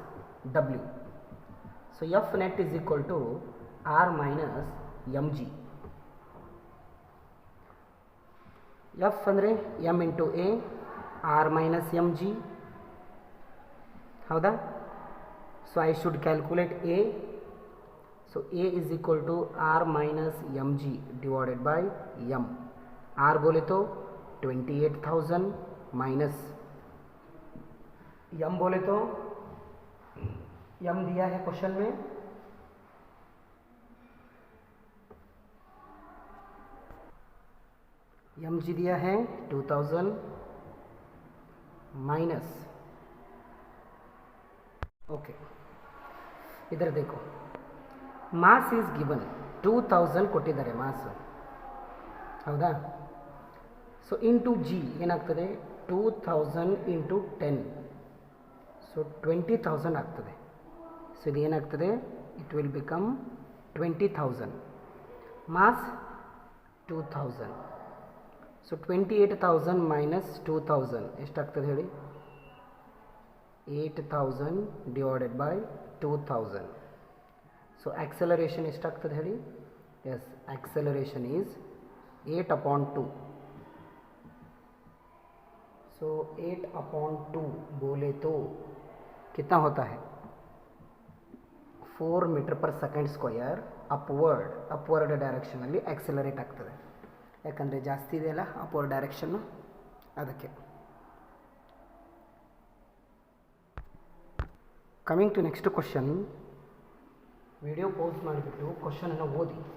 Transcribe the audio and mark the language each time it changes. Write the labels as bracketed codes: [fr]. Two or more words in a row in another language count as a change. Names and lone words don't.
[en] So F net is equal to R minus m g. ಎಫ್ ಅಂದರೆ m into a R minus m g. ಹೌದಾ? so I should calculate a. so a is equal to R minus m g divided by m. [hi] आर बोले तो 28,000 माइनस एम बोले तो एम दिया है क्वेश्चन में एम जी दिया है 2000 माइनस. ओके, इधर देखो [en] mass is given [hi] 2000 [kn] ಕೊಟ್ಟಿದ್ದಾರೆ ಮಾಸ್. ಹೌದಾ? [en] so into g [kn] ಏನಾಗ್ತದೆ 2000 ಇಂಟು 10, ಸೊ 20,000 ಆಗ್ತದೆ. ಸೊ ಇದು ಏನಾಗ್ತದೆ, [en] it will become 20,000. [kn] ಮಾಸ್ 2000. ಸೊ 28,000 ಮೈನಸ್ 2000 ಎಷ್ಟಾಗ್ತದೆ ಹೇಳಿ? [en] 8,000 divided by 2000. [kn] ಸೊ ಆಕ್ಸಲರೇಷನ್ ಎಷ್ಟಾಗ್ತದೆ ಹೇಳಿ? [en] yes, acceleration is 8/2. [hi] सो 8/2 बोले तो कितना होता है? [kn] 4 [en] meter per second square upward direction [kn] ಆಕ್ಸಲರೇಟ್ ಆಗ್ತದೆ. ಯಾಕಂದರೆ ಜಾಸ್ತಿ ಇದೆಯಲ್ಲ [en] upward direction, [kn] ಅದಕ್ಕೆ. [en] Coming to next question. video pause [kn] ಮಾಡಿಬಿಟ್ಟು ಕ್ವಶನನ್ನು ಓದಿ.